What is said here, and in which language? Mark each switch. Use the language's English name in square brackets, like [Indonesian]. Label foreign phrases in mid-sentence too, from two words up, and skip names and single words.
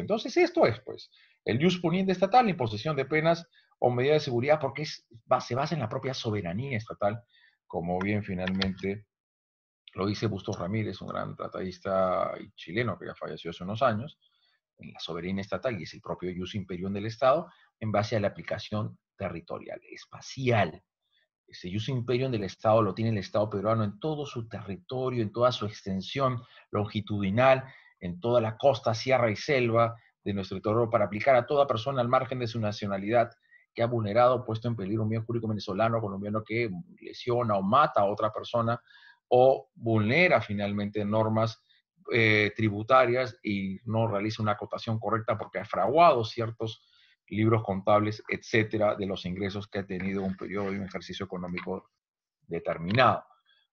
[Spanish] Entonces, esto es, pues, el [Latin] jus puniendi [Spanish] estatal, la imposición de penas o medidas de seguridad, porque se basa en la propia soberanía estatal, como bien finalmente lo dice Bustos Ramírez, un gran tratadista chileno que ya falleció hace unos años, en la soberanía estatal, y es el propio [Latin] jus imperium [Spanish] del Estado, en base a la aplicación territorial, espacial. Ese [Latin] jus imperium [Spanish] del Estado lo tiene el Estado peruano en todo su territorio, en toda su extensión longitudinal, en toda la costa, sierra y selva de nuestro territorio, para aplicar a toda persona al margen de su nacionalidad que ha vulnerado, puesto en peligro un bien jurídico venezolano o colombiano, que lesiona o mata a otra persona o vulnera finalmente normas tributarias y no realiza una acotación correcta porque ha fraguado ciertos libros contables, etcétera, de los ingresos que ha tenido un periodo y un ejercicio económico determinado.